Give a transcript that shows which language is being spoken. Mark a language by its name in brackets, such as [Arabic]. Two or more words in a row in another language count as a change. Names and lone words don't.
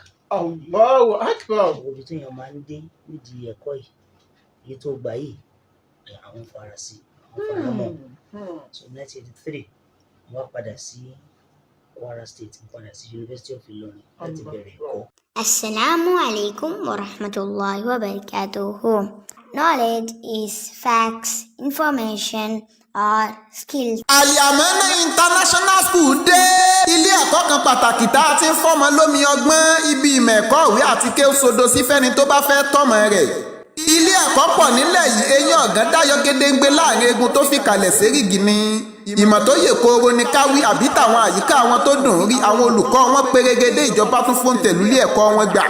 [Arabic] الله أكبر. [Yoruba] Gbogbo ibi tí èèyàn máa ń dé nídìí ẹ̀kọ́ yìí iye tó gbà yìí àwọn Faransé àwọn faramọ́. So 1983 wọ́n padà sí Kwara State mo padà sí University of Ilorin láti bẹ̀rẹ̀ ẹ̀kọ́. [Arabic] السلام عليكم ورحمة الله وبركاته. [English] Knowledge is facts, information, or skills. [Yoruba] Al-Yamana International School dé. Ilé ẹ̀kọ́ kan pàtàkì tá a ti ń fọ́mọ lómi ọgbọ́n, ibi ìmọ̀ ẹ̀kọ́ ìwé àti kéwú sodo sí fẹ́ni tó bá fẹ́ tọ́mọ rẹ̀. Ilé ẹ̀kọ́ pọ̀ nílẹ̀ yìí, eyín ọ̀gán dáyọ̀ gédéǹgbé láàrin eegun tó fi kalẹ̀ sérígì ni. Ìmọ̀ tó yè kooro ni káwí àbí tàwọn àyíká àwọn tó dùn rí, àwọn olùkọ́ wọn pérégedé, ìjọba tún fòǹtẹ̀lú ilé ẹ̀kọ́ wọn gbà.